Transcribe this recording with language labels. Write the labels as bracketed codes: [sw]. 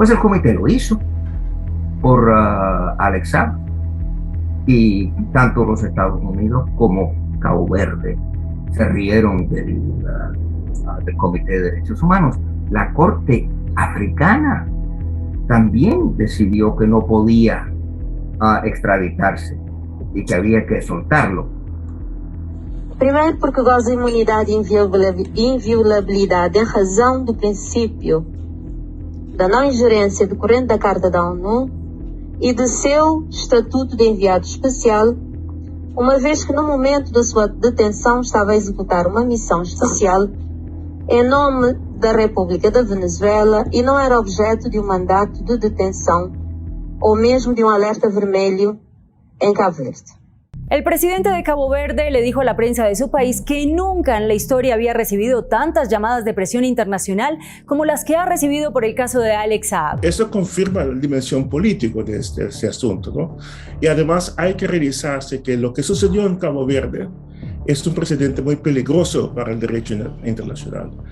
[es] Pues el comité lo hizo por Alex Saab, y tanto los Estados Unidos como Cabo Verde se rieron del Comité de Derechos Humanos. La Corte Africana también decidió que no podía extraditarse y que había que soltarlo. [pt] Primeiro, porque goza de imunidade e inviolabilidade em razão do princípio da não ingerência decorrente da Carta da ONU e do seu estatuto de enviado especial, uma vez que no momento da sua detenção estava a executar uma missão especial em nome da República da Venezuela e não era objeto de um mandato de detenção ou mesmo de um alerta vermelho en Cabo Verde. [es] El presidente de Cabo Verde le dijo a la prensa de su país que nunca en la historia había recibido tantas llamadas de presión internacional como las que ha recibido por el caso de Alex Saab. Eso confirma la dimensión política de este asunto, ¿no? Y además hay que revisarse que lo que sucedió en Cabo Verde es un precedente muy peligroso para el derecho internacional.